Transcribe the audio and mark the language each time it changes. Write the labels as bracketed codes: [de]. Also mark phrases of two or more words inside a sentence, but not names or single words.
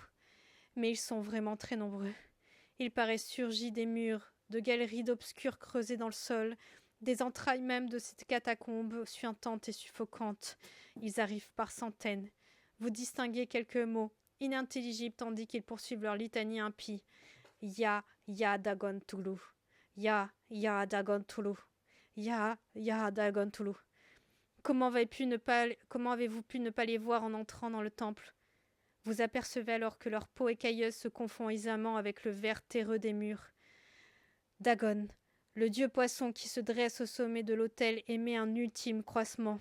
[fr] Mais ils sont vraiment très nombreux. Ils paraissent surgis des murs, de galeries d'obscurs creusées dans le sol, des entrailles même de cette catacombe suintantes et suffocantes. Ils arrivent par centaines. Vous distinguez quelques mots, inintelligibles tandis qu'ils poursuivent leur litanie impie. Ya Dagon Tulu. Ya Dagon Tulu. Ya Dagon Tulu. Comment avez-vous pu ne pas les voir en entrant dans le temple? Vous apercevez alors que leur peau écailleuse se confond aisément avec le vert terreux des murs. Dagon, le dieu poisson qui se dresse au sommet de l'autel, émet un ultime croissement.